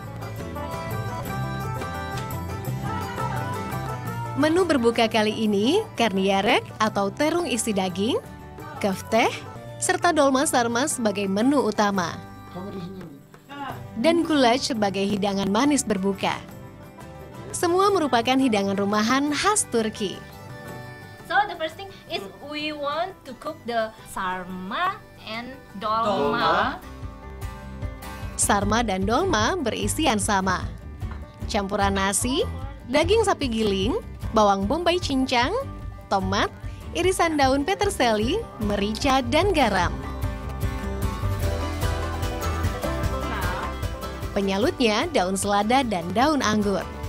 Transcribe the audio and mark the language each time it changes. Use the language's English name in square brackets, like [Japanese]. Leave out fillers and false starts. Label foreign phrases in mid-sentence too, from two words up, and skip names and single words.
[Indonesian] Menu berbuka kali ini, karnıyarık atau terung isi daging, köfteh, serta dolma sarma sebagai menu utama. Dan gulaç sebagai hidangan manis berbuka. Semua merupakan hidangan rumahan khas Turki. [English] So the first thing is we want to cook the sarma and dolma. [Indonesian] Sarma dan dolma berisian sama. Campuran nasi, daging sapi giling, bawang bombay cincang, tomat, irisan daun peterseli, merica, dan garam. Penyalutnya daun selada dan daun anggur.